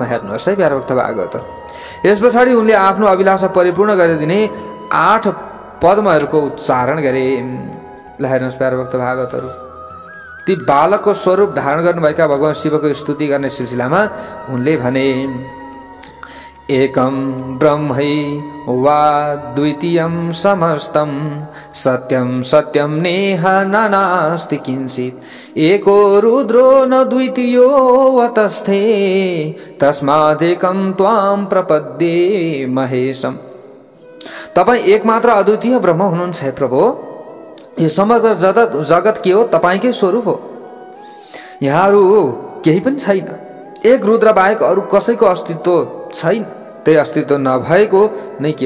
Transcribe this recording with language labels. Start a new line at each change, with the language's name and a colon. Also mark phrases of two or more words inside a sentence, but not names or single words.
Nepali: हेर्नुहोस् है प्यारा भक्त भागवत। यस पछाडि उनले आफ्नो अभिलाषा परिपूर्ण गरिदिने 8 पद्महरूको उच्चारण गरे। ल हेर्नुहोस् प्यारा भक्त भागवतहरू, ती बालकको स्वरूप धारण गर्नुभएका भगवान शिवको स्तुति गर्ने सिलसिलामा उनले भने
Sanskrit: एकम ब्रह्मै वा द्वितीयं समस्तं सत्यं सत्यं नेह नानास्ति किंचित् एको रुद्रो न द्वितीयो वतस्थे तस्मादेकं त्वां प्रपद्ये महेशम।
Nepali: तपाईं एकमात्र अद्वितीय ब्रह्म हुनुहुन्छ हे प्रभु। यो समग्र जगत के हो? तपाईंकै स्वरूप हो। यहाँहरू केही पनि छैन। एक रुद्र बाहेक अरू कसैको अस्तित्व छैन। त्यही अस्तित्व नभएको नै के हो?